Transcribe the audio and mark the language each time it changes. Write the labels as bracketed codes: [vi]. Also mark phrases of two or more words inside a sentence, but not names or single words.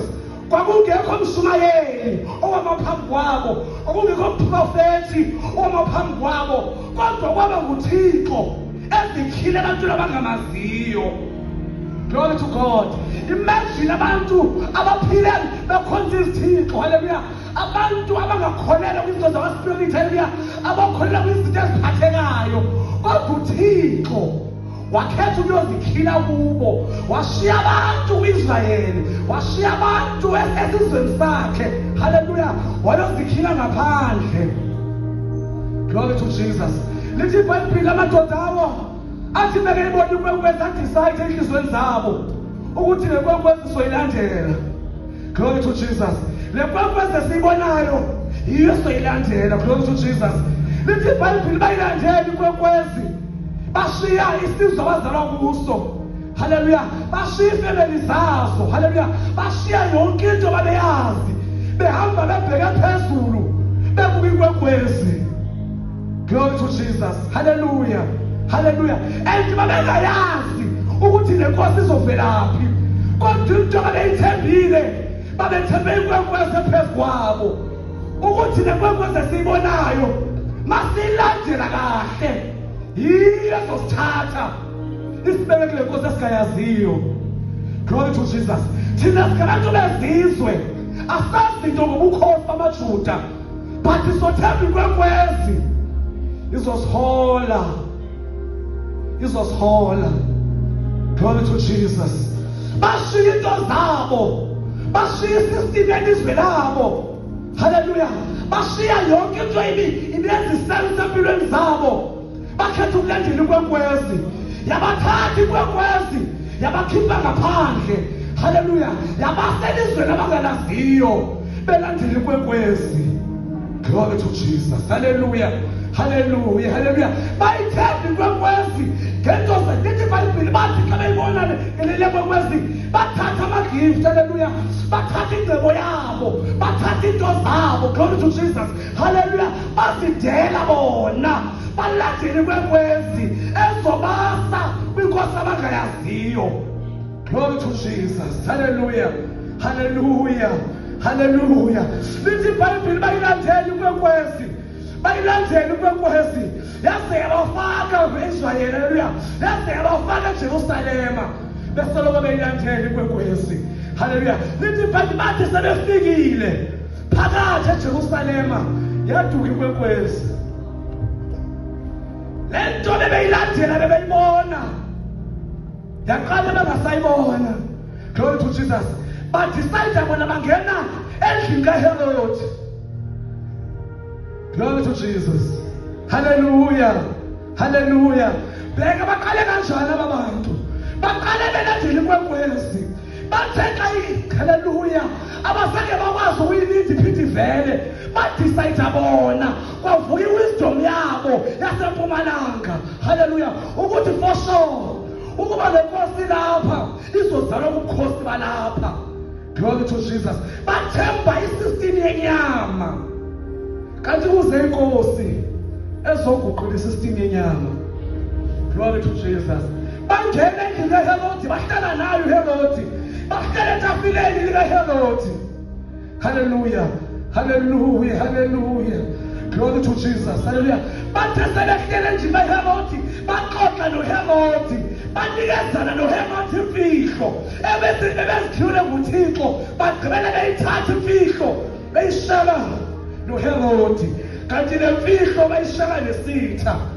[xh] Kwakungekho mshumayeli owamaphambi kwabo, kwakungekho mprofethi owamaphambi kwabo, kodwa kwaba nguThixo ezikhile abantu abangamaziyo, [en] glory to God. [xh] imagine abantu abaphile bekhonza izithixo, haleluya, abantu abangakholelwa kwizinto zakwaSpirit, haleluya, abakholelwa kwizinto eziphathekayo, kodwa uThixo wakhetha ukuyozikhila kubo, washiya abantu kuIsrayeli, washiya abantu esizweni sakhe, haleluya, wayozikhila ngaphandle. [en] Glory to Jesus. [xh] Lithi iBhayibheli amadoda awo athi bekebona inkwenkwezi adicide enhlizweni zabo ukuthi le nkwenkwezi soyilandela. [en] Glory to Jesus. [xh] Le nkwenkwezi esiyibonayo yiyo soyilandela. [en] Glory to Jesus. [xh] Lithi iBhayibheli bayilandela inkwenkwezi, bashiya isizwe abazalwa kuso, haleluya, bashiya ifamily zazo, haleluya, bashiya yonke into ababeyazi, behamba bebheke phezulu bebuka inkwenkwezi. [en] Glory to Jesus. Hallelujah. Hallelujah. [xh] And babengayazi ukuthi le nkosi izovelaphi, kodwa into abeyithembile, babethembe inkwenkwezi ephezu kwabo, ukuthi le nkwenkwezi esiyibonayo masiyilandela kahle yiyo ezosithatha isibeke kule nkosi esingayaziyo. [en] Glory to Jesus. [xh] Thina singabantu bezizwe asazi into ngobukhosi bamaJuda, but sizothemba inkwenkwezi izosihola. [en] Glory to Jesus. [xh] Bashiya into zabo, bashiya isystem yelizwe labo, haleluya, bashiya yonke into ibiyenzisenza empilweni zabo, bakhetha ukulandela inkwenkwezi, yabathatha inkwenkwezi yabakhipha ngaphandle, haleluya, yabaselizweni abangalaziyo belandela inkwenkwezi. [en] Glory to Jesus. Hallelujah. Hallelujah. Hallelujah. [xh] Bayithemba inkwenkwezi ngento lithi iBhayibheli bathi xa beyibona le nkwenkwezi bathatha amagift, haleluya, bathatha ingcebo yabo, bathatha into zabo. [en] Glory to Jesus. Hallelujah. [xh] Bazidela bona balandela inkwenkwezi ezobasa kwinkosi abangayaziyo. [en] Glory to Jesus. Hallelujah. Hallelujah. Hallelujah. [xh] Lithi iBhayibheli bayilandela inkwenkwezi, bayilandela inkwenkwezi yaze yabafaka eIsrayeli, haleluya, yaze yabafaka eJerusalema, besoloko beyilandela inkwenkwezi, haleluya. Lithi iBhayibheli bathi sebefikile phakathi eJerusalema yaduka inkwenkwezi. Le nto bebeyilandela bebeyibona yaqala bangasayibona. [en] Glory to Jesus. [xh] Badicide bona bangena endlini kaHerod. [en] Glory to Jesus. Hallelujah. Hallelujah. [zu] Bheka baqale kanjani abantu? Baqale belandela inkwenkwezi. [xh] Batheka hallelujah. Abasake bakwazi ukuyilindi iphinde ivele. Badicide bona. Kwavuka iwisdom yabo yaseMpumalanga. [en] Hallelujah. [xh] Ukuthi [en] for sure [xh] ukuba le nkosi lapha izozalwa ubukhosi balapha. [en] Glory to Jesus. [xh] Bathemba isystem yenyama, kanti kuze inkosi ezoguqula isystem yenyama. [en] Glory to Jesus. [xh] Bangena endlini kaHerodi, bahlala nayo uHerodi, bahlala etafuleni likaHerodi. [en] Hallelujah. Hallelujah. Hallelujah. Glory to Jesus. Hallelujah. [xh] Bathe selehlele endlini kaHerodi, baxoxa noHerodi, banikezana noHerodi imfihlo ebezikhiwe nguThixo, bagqibela beyithatha imfihlo beyishaka noHerodi, kanti le mfihlo bayishaka nesitha.